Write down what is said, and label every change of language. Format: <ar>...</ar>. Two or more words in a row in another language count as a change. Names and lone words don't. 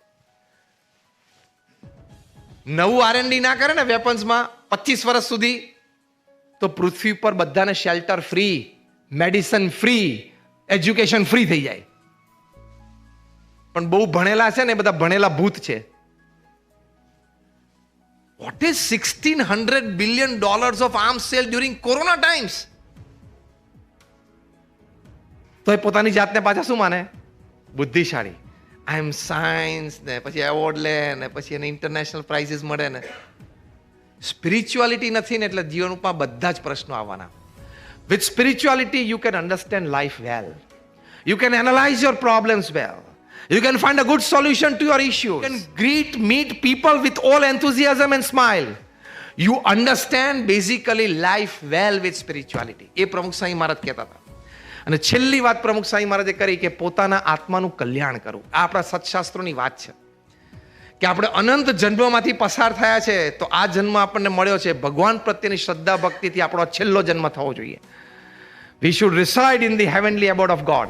<gu>નવું R&D ના કરે ને વેપન્સમાં 25 વર્ષ સુધી તો પૃથ્વી પર બધાને</gu> <en>shelter free, medicine free, education free</en> <gu>થઈ જાય. પણ બહુ ભણેલા છે ને બધા ભણેલા ભૂત છે.</gu> <en>What is $1,600 billion of arms sale during corona times?</en> <gu>તો એ પોતાની જાતને પાછા શું માને? બુદ્ધિશાળી.</gu> <en>I am science</en> <gu>ને પછી એવોર્ડ લે ને પછી એને</gu> <en>international prizes</en> <gu>મળે ને. સ્પિરિચ્યુઆલિટી નથી ને એટલે જીવનમાં બધા જ પ્રશ્નો આવવાના.</gu> <en>With spirituality you can understand life well. You can analyze your problems well. You can find a good solution to your issues. You can meet people with all enthusiasm and smile. You understand basically life well with spirituality.</en> <gu>એ પ્રમુખ સાંઈ મહારાજ કહેતા હતા. અને છેલ્લી વાત પ્રમુખ સાંઈ મહારાજે કરી કે પોતાના આત્માનું કલ્યાણ કરવું. આ આપણા સત્શાસ્ત્રોની વાત છે કે આપણે અનંત જન્મમાંથી પસાર થયા છે, તો આ જન્મ આપણને મળ્યો છે ભગવાન પ્રત્યેની શ્રદ્ધા ભક્તિથી આપણો છેલ્લો જન્મ થવો જોઈએ.</gu> <en>We should reside in the heavenly abode of God.</en>